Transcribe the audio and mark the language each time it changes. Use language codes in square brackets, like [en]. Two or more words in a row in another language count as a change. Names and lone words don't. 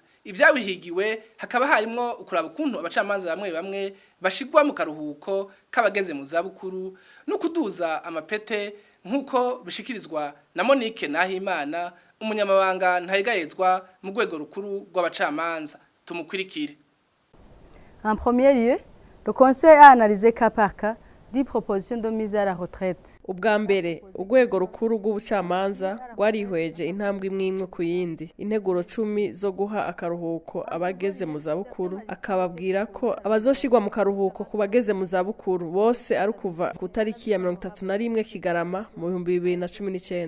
[rn] Ivyabihigiwe hakaba harimo ukuraba ukuntu abacamanza bamwe bashigwa mu karuhuko kabageze mu zabukuru no kuduza amapete nkuko bishikirizwa na Monique Nahimana umunyamabanga ntayigayezwa mu rwego rukuru rw'abacamanza. Tumukwirikire. [fr] En premier lieu, le Conseil a analysé cas par cas 10 propositions de mise à la retraite. [rn] Ubwa mbere urwego rukuru rw'ubucamanza rwarihweje intambwe imwe ku yindi integuro 10 zo guha akaruhuko abageze mu zabukuru akababwira ko abazoshigwa mu karuhuko kubageze mu zabukuru bose ari kuva ku tariki ya 31 Kigarama mu 2019.